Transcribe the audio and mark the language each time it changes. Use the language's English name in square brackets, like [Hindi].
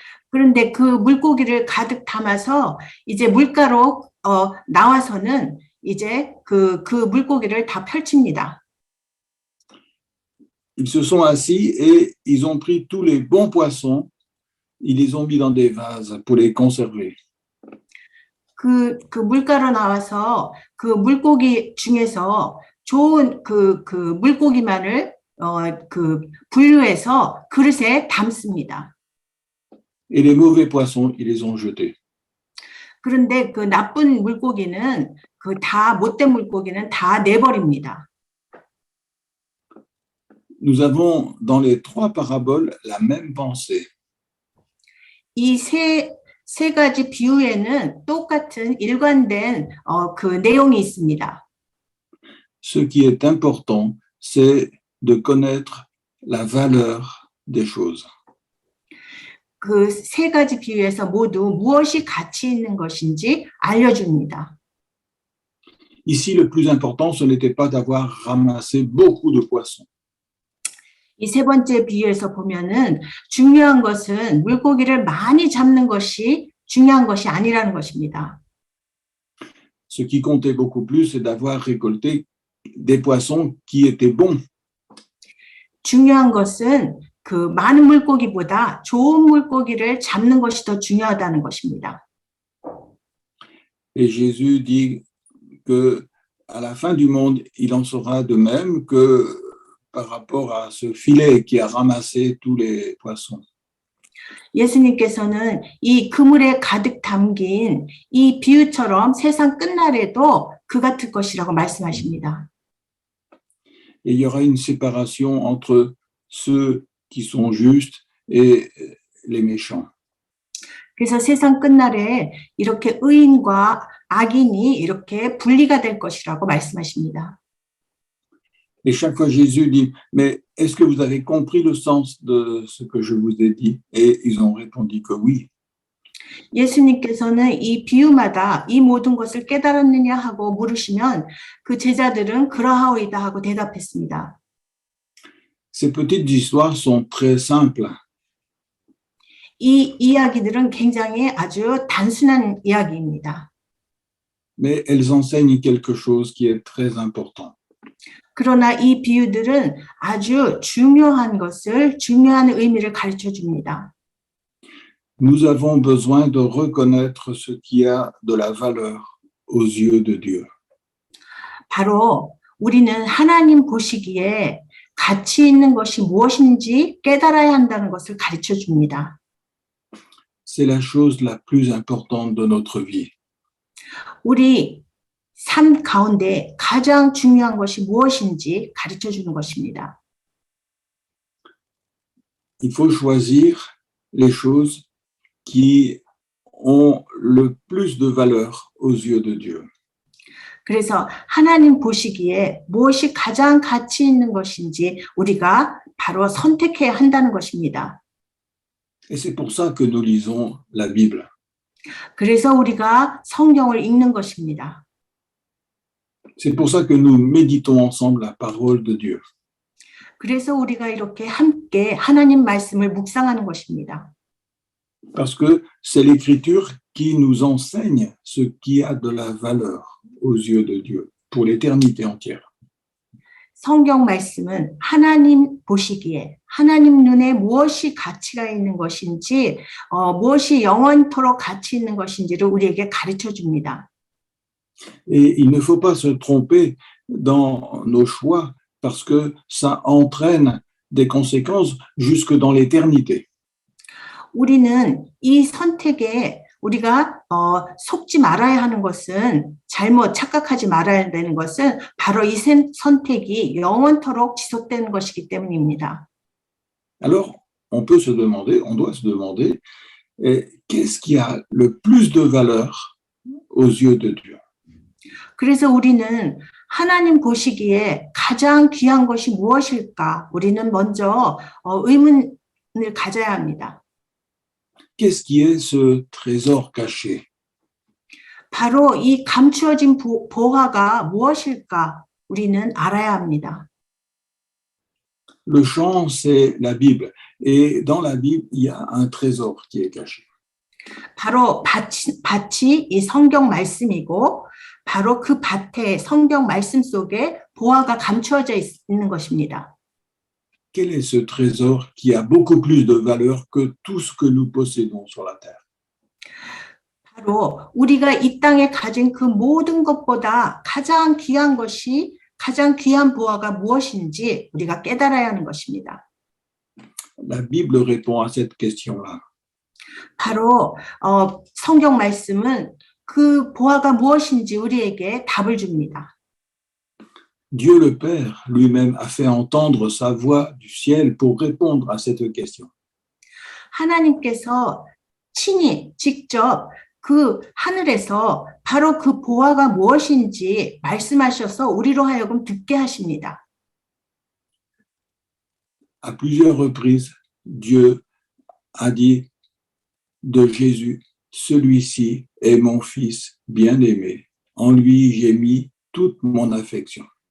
[Korean] 그런데 그 물고기를 가득 담아서 이제 물가로 나와서는 이제 그 물고기를 다 펼칩니다. [French] Ils se sont assis et ils ont pris tous les bons poissons, ils les ont mis dans des vases pour les conserver. [Korean] 그 물가로 나와서 그 물고기 중에서 좋은 그 물고기만을 분류해서 그릇에 담습니다. [French] Et les mauvais poissons, ils les ont jetés. [Korean] 그런데 그 나쁜 물고기는 다 못된 물고기는 다 내버립니다. [French] Nous avons dans les trois paraboles la même pensée. [Korean] 이 세 가지 비유에는 똑같은 일관된 그 내용이 있습니다. [French] Ce qui est important, c'est de connaître la valeur des choses. [Korean] 그 세 가지 비유에서 모두 무엇이 가치 있는 것인지 알려줍니다. [French] Ici, le plus important, ce n'était pas d'avoir ramassé beaucoup de poissons. [Korean] 이 세 번째 비유에서 보면은 중요한 것은 물고기를 많이 잡는 것이 중요한 것이 아니라는 것입니다. [French] Ce qui comptait beaucoup plus, c'est d'avoir récolté des poissons qui étaient bons. [Korean] 중요한 것은 그 많은 물고기보다 좋은 물고기를 잡는 것이 더 중요하다는 것입니다. [French] Et Jésus dit que à la fin du monde, il en sera de même que par rapport à ce filet qui a ramassé tous les poissons. [Korean] 예수님께서는 이 그물에 가득 담긴 이 비유처럼 세상 끝날에도 그 같을 것이라고 말씀하십니다. [French] Et il y aura une séparation entre ceux qui sont justes et les méchants. [Korean] 그래서 세상 끝날에 이렇게 의인과 악인이 이렇게 분리가 될 것이라고 말씀하십니다. [French] Et chaque fois, Jésus dit, mais est-ce que vous avez compris le sens de ce que je vous ai dit? Et ils ont répondu que oui. [Korean] 예수님께서는 이 비유마다 이 모든 것을 깨달았느냐 하고 물으시면 그 제자들은 그러하오이다 하고 대답했습니다. [French] Ces petites histoires sont très simples. [Korean] 이 이야기들은 굉장히 아주 단순한 이야기입니다. [French] Mais elles enseignent quelque chose qui est très important. [Korean] 그러나 이 비유들은 아주 중요한 의미를 가르쳐 줍니다. [French] Nous avons besoin de reconnaître ce qui a de la valeur aux yeux de Dieu. [Korean] 바로 우리는 하나님 보시기에 가치 있는 것이 무엇인지 깨달아야 한다는 것을 가르쳐 줍니다. [French] C'est la chose la plus importante de notre vie. [Korean] 우리 삶 가운데 가장 중요한 것이 무엇인지 가르쳐 주는 것입니다. [French] Il faut choisir les choses qui ont le plus de valeur aux yeux de Dieu. [Korean] 그래서 하나님 보시기에 무엇이 가장 가치 있는 것인지 우리가 바로 선택해야 한다는 것입니다. [French] Et c'est pour ça que nous lisons la Bible. [Korean] 그래서 우리가 성경을 읽는 것입니다. [French] C'est pour ça que nous méditons ensemble la parole de Dieu. [Korean] 그래서 우리가 이렇게 함께 하나님 말씀을 묵상하는 것입니다. [French] Parce que c'est l'Écriture qui nous enseigne ce qui a de la valeur aux yeux de Dieu pour l'éternité entière. [Korean] 성경 말씀은 하나님 보시기에 하나님 눈에 무엇이 가치가 있는 것인지 무엇이 영원토록 가치 있는 것인지를 우리에게 가르쳐 줍니다. [French] Et il ne faut pas se tromper dans nos choix parce que ça entraîne des conséquences jusque dans l'éternité. [Korean] 우리는 이 선택에 우리가 속지 말아야 하는 것은 잘못 착각하지 말아야 되는 것은 바로 이 선택이 영원토록 지속되는 것이기 때문입니다. [French] Alors, on doit se demander, qu'est-ce qui a le plus de valeur aux yeux de Dieu? [Korean] 그래서 우리는 하나님 보시기에 가장 귀한 것이 무엇일까? 우리는 먼저 의문을 가져야 합니다. [French] Qu'est-ce qui est ce trésor caché? [Korean] 바로 이 감추어진 보화가 무엇일까? 우리는 알아야 합니다. [French] Le champ, c'est la Bible. Et dans la Bible, il y a un trésor qui est caché. [Korean] 바로 밭이 이 성경 말씀이고 바로 그 밭에 성경 말씀 속에 보화가 감추어져 있는 것입니다. [French] Quel est ce trésor qui a beaucoup plus de valeur que tout ce que nous possédons sur la terre? [Korean] 바로 우리가 이 땅에 가진 그 모든 것보다 가장 귀한 것이 가장 귀한 보화가 무엇인지 우리가 깨달아야 하는 것입니다. [French] La Bible répond à cette question-là. [Korean] 바로 성경 말씀은 그 보화가 무엇인지 우리에게 답을 줍니다. [French] Dieu le Père lui-même a fait entendre sa voix du ciel pour répondre à cette question. [Korean] 하나님께서 친히 직접 그 하늘에서 바로 그 보화가 무엇인지 말씀하셔서 우리로 하여금 듣게 하십니다. [French] À plusieurs reprises, Dieu a dit de Jésus, celui-ci est mon fils bien-aimé. En lui, j'ai mis toute mon affection.